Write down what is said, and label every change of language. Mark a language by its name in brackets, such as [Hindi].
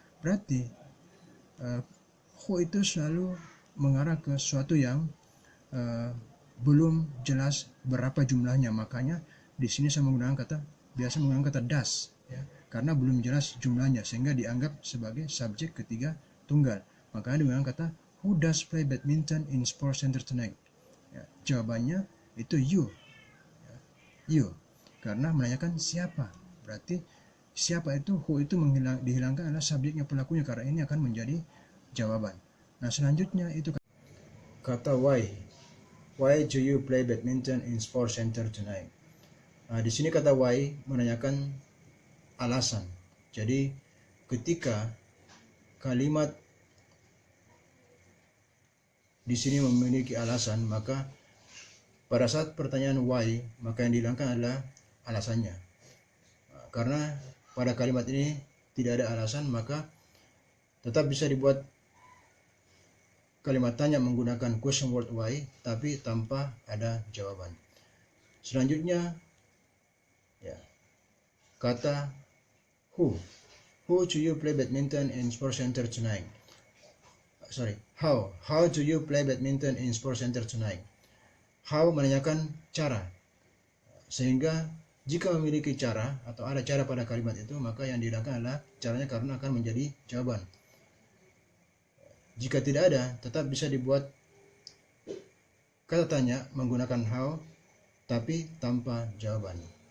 [Indonesian] Berarti who itu selalu mengarah ke sesuatu yang belum jelas berapa jumlahnya. Makanya di sini saya biasa menggunakan kata does, ya, karena belum jelas jumlahnya sehingga dianggap sebagai subjek ketiga tunggal. Makanya digunakan kata [English] who does play badminton in sports center tonight. [Indonesian] Ya, jawabannya itu you. Ya, you. Karena menanyakan siapa. Berarti siapa itu, who itu dihilangkan adalah subjeknya, pelakunya, karena ini akan menjadi jawaban. Nah, selanjutnya itu kata why. [English] Why do you play badminton in sports center tonight? [Indonesian] Nah, di sini kata why menanyakan alasan. Jadi ketika kalimat di sini memiliki alasan, maka pada saat pertanyaan why, maka yang dihilangkan adalah alasannya. Karena pada kalimat ini tidak ada alasan, maka tetap bisa dibuat kalimat tanya menggunakan question word why, tapi tanpa ada jawaban. Selanjutnya, ya, kata who. [English] Who do you play badminton in sports center tonight? How do you play badminton in sports center tonight? [Indonesian] How menanyakan cara. Sehingga jika memiliki cara atau ada cara pada kalimat itu, maka yang dihilangkan adalah caranya karena akan menjadi jawaban. Jika tidak ada, tetap bisa dibuat kata tanya menggunakan how, tapi tanpa jawaban.